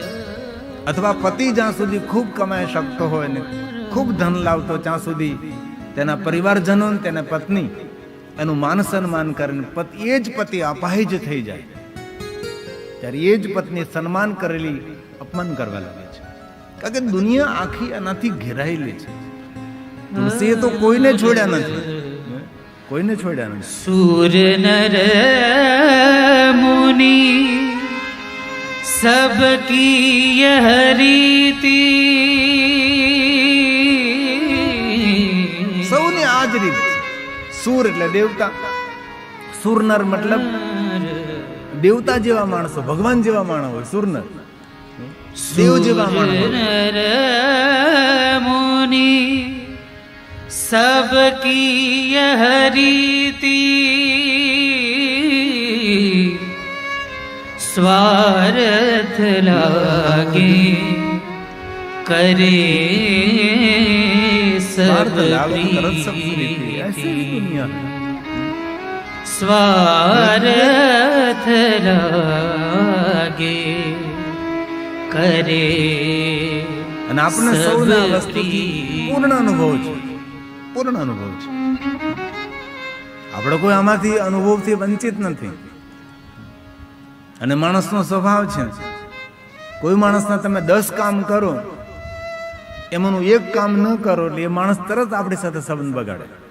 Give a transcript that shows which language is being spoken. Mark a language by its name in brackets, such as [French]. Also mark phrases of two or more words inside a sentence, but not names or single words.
[Gujarati] અથવા પતિ જ્યાં સુધી ખૂબ કમાઈ શકતો હોય ને ખૂબ ધન લાવતો, ત્યાં સુધી તેના પરિવારજનો, તેના પત્ની એનું માન સન્માન કરે, એ જ પતિ અપાહિજ થઈ જાય ત્યારે એ જ પત્ની સન્માન કરેલી અપમાન કરવા લાગે છે. કારણ કે દુનિયા આખી આનાથી ઘેરાયેલી છે. તુલસીએ તો કોઈને છોડ્યા નથી, કોઈને છોડ્યા નથી. [Awadhi] सूर नर मुनि सबकी यह रीति. [Gujarati] સૌની આ જ રીત છે. સૂર એટલે દેવતા, સુરનર મતલબ દેવતા જેવા માણસો, ભગવાન જેવા માણસ હોય. સુરનર દેવ જેવા માણસ. [Awadhi] नर मुनि सबकी यह रीति. स्वार्थ लागे करे सब प्रीति. स्वार्थ लागे કરે. [Gujarati] અને આપણને સૌને આ વસ્તુથી પૂર્ણ અનુભવ છે, પૂર્ણ અનુભવ છે. આપણે કોઈ આમાંથી અનુભવથી વંચિત નથી. અને માણસનો સ્વભાવ છે, કોઈ માણસના તમે 10 કામ કરો, એમાંનું એક કામ ન કરો એટલે એ માણસ તરત આપણી સાથે સંબંધ બગાડે.